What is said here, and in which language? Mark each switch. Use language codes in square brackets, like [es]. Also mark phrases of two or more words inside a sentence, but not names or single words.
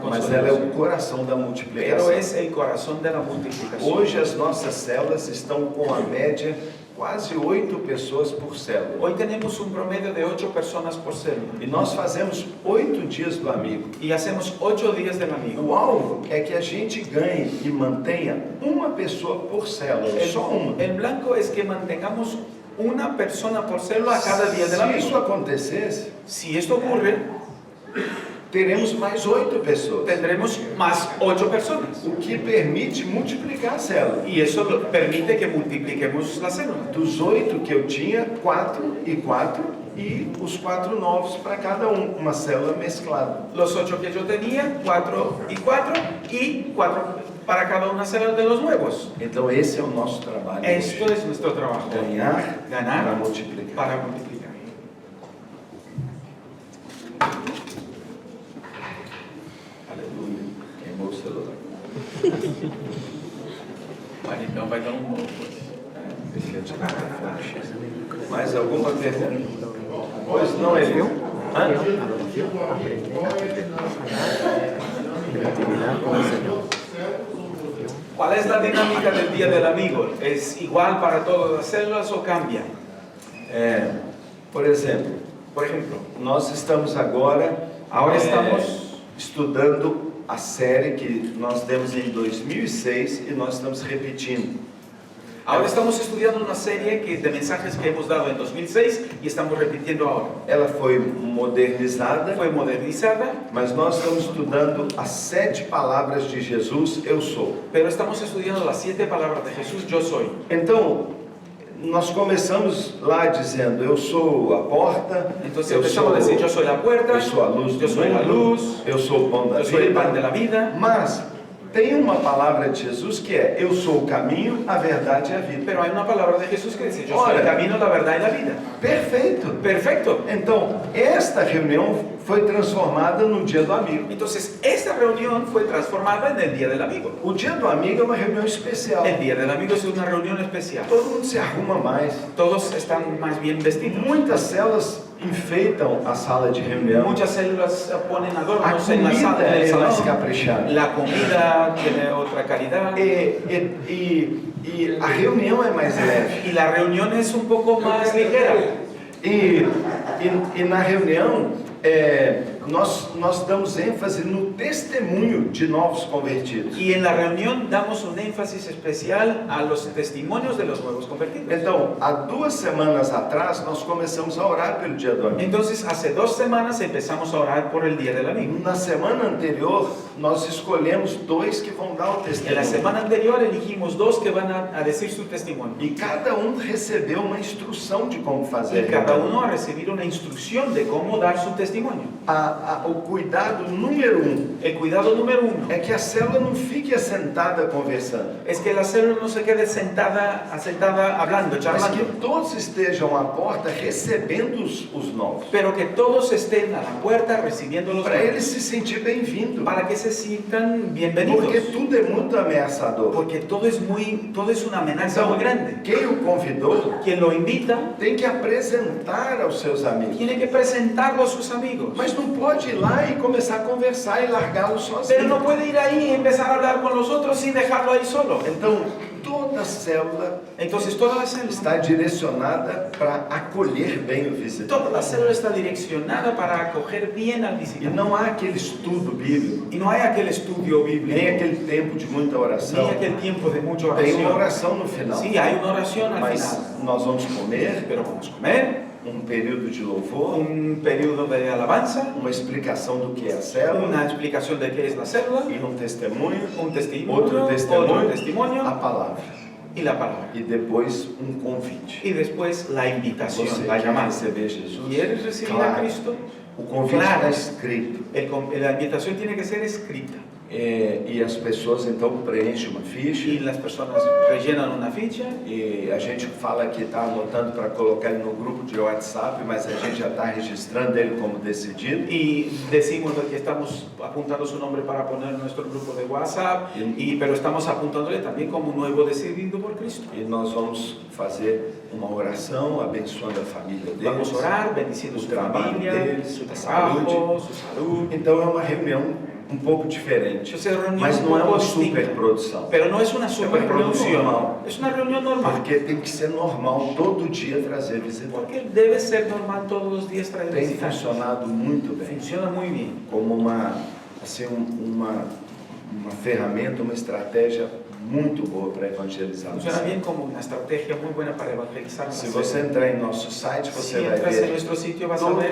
[pt] mas ela é o [es] consolidación, [pt] coração da [es] pero [pt] multiplicação. [es] es el corazón de la multiplicación. [pt] Hoje as nossas células estão com a média quase 8 pessoas por célula. [es] Hoy tenemos un promedio de 8 personas por célula. [pt] E nós fazemos 8 dias do amigo. [es] Y hacemos 8 días del amigo. [pt] O alvo é que a gente ganhe e mantenha uma pessoa por célula, só uma. [es] El blanco es que mantengamos una persona por célula a cada día del [pt] Se isso [es] amigo. [pt] acontecesse, [es] Si esto ocurre, [pt] teremos mais 8 pessoas, [es] tendremos más 8 personas. [pt] o que permite multiplicar a célula. [es] Y eso permite que multipliquemos la célula. [pt] Dos 8 que eu tinha, 4 e 4, e os 4 novos para cada um, uma célula mesclada. [es] Los 8 que yo tenía, 4 y 4 para cada una célula de los nuevos. [pt] Então esse é o nosso trabalho [es] Esto [pt] hoje. [es] es nuestro trabajo. [pt] Ganhar [es] Ganar [pt] para multiplicar. [es] para multiplicar. [pt] Aleluia. Queimou o celular. Vale, então vai dar um bom. Deixa eu tirar a fonte. Mais alguma pergunta? Pois não, ele. Hã? [es] ¿Cuál es la dinámica del Día del Amigo? ¿Es igual para todas las células o cambia? [pt] Por exemplo, nós estamos agora estudando a série que nós demos em 2006 e nós estamos repetindo. [es] Ahora estamos estudiando una serie de mensajes que hemos dado en 2006 y estamos repitiendo ahora. [pt] Ela foi modernizada, [es] Fue modernizada, [pt] mas nós estamos estudando as 7 palavras de Jesus, eu sou. [es] pero estamos estudiando las 7 palabras de Jesús, yo soy. [pt] Então, nós começamos lá dizendo, eu sou a porta, [es] Entonces [pt] eu [es] empezamos a decir, yo soy la puerta, [pt] eu sou a luz do [es] yo soy la [pt] mundo, [es] luz, [pt] eu sou o pão da [es] yo soy el pan de [pt] vida. [es] la vida. [pt] Mas tem uma palavra de Jesus que é, eu sou o caminho, a verdade e a vida. [es] Pero hay una palabra de Jesús que dice, yo soy Ahora, el camino, la verdad y la vida. [pt] Perfeito. [es] Perfecto. [pt] Então, esta reunião foi transformada no Dia do Amigo. [es] Entonces, esta reunión fue transformada en el Día del Amigo. [pt] O Dia do Amigo é uma reunião especial. [es] El Día del Amigo es una reunión especial. [pt] Todo mundo se arruma mais. [es] Todos están más bien vestidos. [pt] Muitas células enfeitam a sala de reunião. [es] Muchas células ponen [pt] A [es] adornos en la [pt] comida [es] sala, en el [pt] é mais [es] salón. [pt] caprichada. [es] La comida tiene otra calidad. [pt] E a reunião é mais leve. [es] Y la reunión es un poco más ligera. [pt] E na reunião, nós damos ênfase no testemunho de novos convertidos. [es] Y en la reunión damos un énfasis especial a los testimonios de los nuevos convertidos. [pt] Então, há 2 semanas atrás, nós começamos a orar pelo Dia do Amigo. [es] Entonces, hace 2 semanas empezamos a orar por el Día del Amigo. [pt] Na semana anterior, nós escolhemos 2 que vão dar o [es] En la [pt] testemunho. [es] semana anterior elegimos 2 que van a decir su testimonio. [pt] E cada um recebeu uma instrução de como fazer. [es] Y cada uno a recibir una instrucción de cómo dar su testimonio. [pt] O cuidado número 1 [es] El cuidado número 1 [pt] é que a célula não fique assentada conversando, [es] es que la célula no se quede sentada hablando, [pt] mas [es] charlando, [pt] que todos estejam à porta recebendo os novos, [es] pero que todos estén a la puerta recibiendo los [pt] para [es] nuevos, [pt] ele se sentir bem-vindo, [es] para que se sientan bienvenidos, [pt] porque tudo é muito ameaçador. [es] porque todo es una amenaza [pt] Então, [es] muy grande. [pt] quem o convidou [es] Quien lo invita [pt] tem que apresentar aos seus amigos, [es] tiene que presentarlo a sus amigos, [pt] mas não pode ir lá e começar a conversar e largá-lo [es] pero [pt] sozinho. [es] no puede ir ahí y empezar a hablar con los otros sin dejarlo ahí solo. [pt] Então, toda célula [es] Entonces toda la célula [pt] está direcionada para acolher bem o visitante. [es] Toda la célula está direccionada para acoger bien al [pt] E [es] visitante. [pt] não há aquele estudo bíblico, [es] Y no hay aquel estudio bíblico, [pt] nem aquele tempo de muita [es] ni [pt] oração. [es] aquel tiempo de mucha [pt] Tem uma [es] oración. [pt] oração no final. [es] Sí, hay una oración al [pt] Mas [es] final, [pt] nós vamos comer, [es] pero vamos a comer, [pt] período de louvor, [es] un periodo de alabanza, [pt] uma explicação do que é a célula, [es] una explicación de qué es la célula, [pt] e testemunho, [es] un testimonio, [pt] outro [es] otro [pt] testemunho, a [es] testimonio [pt] palavra. [es] y la palabra. [pt] E depois convite. [es] Y después la invitación, [pt] Você [es] la [pt] quer [es] llamada. [pt] receber Jesus? [es] ¿Quieres recibir a [pt] Claro. [es] Cristo? [pt] O convite [es] Claro. [pt] está escrito. [es] La invitación tiene que ser escrita. [pt] E as pessoas então preenchem uma [es] Y [pt] ficha. [es] las personas rellenan una ficha. [pt] E a gente fala que está anotando para colocar ele no grupo de WhatsApp, mas a gente já está registrando ele como decidido. [es] Y decimos que estamos apuntando su nombre para poner en nuestro grupo de WhatsApp, pero estamos apuntándole también como nuevo decidido por Cristo. [pt] E nós vamos fazer uma oração abençoando a família deles. [es] Vamos a orar, bendiciendo [pt] o [es] su [pt] trabalho [es] familia, [pt] deles, [es] su [pt] a [es] trabajo, [pt] saúde. [es] su salud. [pt] Então é uma reunião pouco diferente. [es] Esa reunión [pt] Mas [es] un [pt] não é [es] poco [pt] uma [es] distinta. [pt] superprodução. [es] Pero no es una reunión normal. superproducción, es una reunión normal. [pt] Porque tem que ser normal todo dia trazer visitantes. [es] Porque debe ser normal todos los días traer [pt] Tem [es] visitantes. [pt] funcionado muito bem. [es] Funciona muy bien. [pt] Como uma ferramenta, uma estratégia muito boa para evangelizar. [es] Funciona bien como una estrategia muy buena para evangelizar. [pt] Se você entrar em nosso site, você [es] Si [pt] vai [es] entras en [pt] ver [es] nuestro sitio vas a ver